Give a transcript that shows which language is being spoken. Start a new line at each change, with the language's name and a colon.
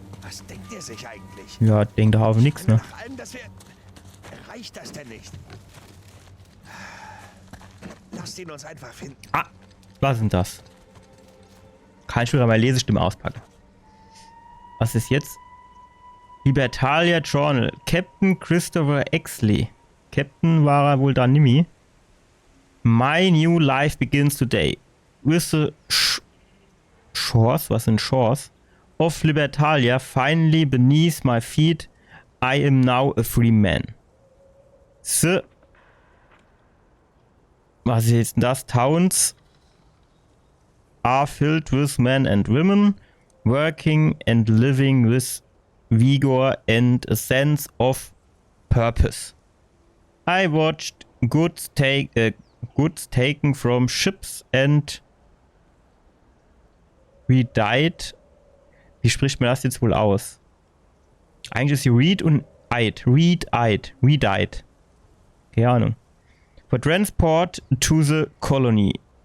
German: Was denkt er sich eigentlich? Ja, denkt doch auf nichts, ne? Nach allem, dass wir... Reicht das denn nicht? Lasst ihn uns einfach finden. Ah, was ist denn das? Kann ich wieder meine Lesestimme auspacken. Was ist jetzt? Libertalia Journal. Captain Christopher Exley. Captain war er wohl da nimmi.
English: My new life begins today. With the shores,
German: was sind Shores?
English: Of Libertalia finally beneath my feet. I am now a free man. The...
German: Was ist jetzt denn das?
English: Towns are filled with men and women, working and living with vigor and a sense of purpose. I watched goods taken from ships and we died.
German: Wie spricht man das jetzt wohl aus? Eigentlich ist hier read und eyed.
English: We died.
German: Keine Ahnung.
English: For transport to the colony.